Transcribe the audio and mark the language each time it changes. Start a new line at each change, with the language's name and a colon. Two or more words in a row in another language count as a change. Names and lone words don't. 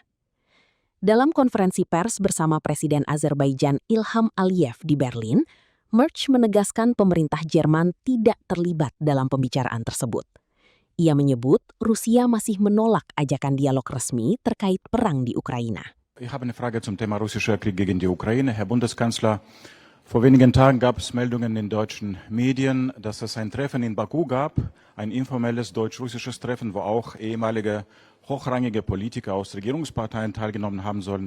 Indonesian: Dalam konferensi pers bersama Presiden Azerbaijan Ilham Aliyev di Berlin, Merz menegaskan pemerintah Jerman tidak terlibat dalam pembicaraan tersebut. Ia menyebut Rusia masih menolak ajakan dialog resmi terkait perang di Ukraina.
German: Ich habe eine Frage zum Thema russischer Krieg gegen die Ukraine. Herr Bundeskanzler, vor wenigen Tagen gab es Meldungen in deutschen Medien, dass es ein Treffen in Baku gab, ein informelles deutsch-russisches Treffen, wo auch ehemalige hochrangige Politiker aus Regierungsparteien teilgenommen haben sollen.